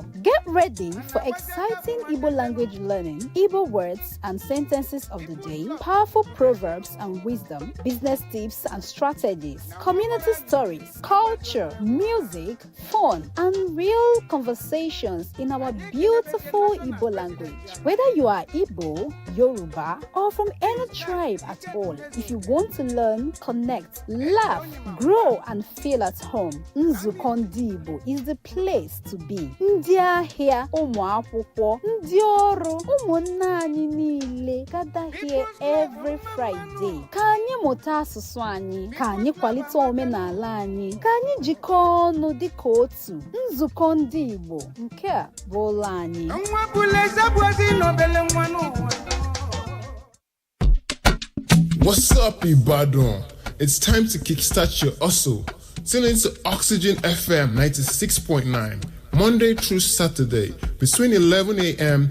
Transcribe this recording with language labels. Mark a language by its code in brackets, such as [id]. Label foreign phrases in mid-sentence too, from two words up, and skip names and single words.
[en] Get ready for exciting Igbo language learning, Igbo words and sentences of the day, powerful proverbs and wisdom, business tips and strategies, community stories, culture, music, fun, and real conversations in our beautiful Igbo language. Whether you are Igbo, Yoruba, or from any tribe at all, if you want to learn, connect, laugh, grow, and feel at home, Nzuko Ndị Igbo is the place to be. [ig] Ndị ahịa, ụmụ akwụkwọ, ndị ọrụ, ụmụnne anyị niile [en] gather here every Friday. [ig] Ka anyị mụta asụsụ anyị, ka anyị kwalite omenala anyị, ka anyị jikọọ ọnụ dịka otu. Nzukọ Ndị Igbo, nke a bụ ụlọ anyị. [en] What's up, Ibadan? It's time to kickstart your hustle. Tune into Oxygen FM 96.9, Monday through Saturday, between 11 a.m.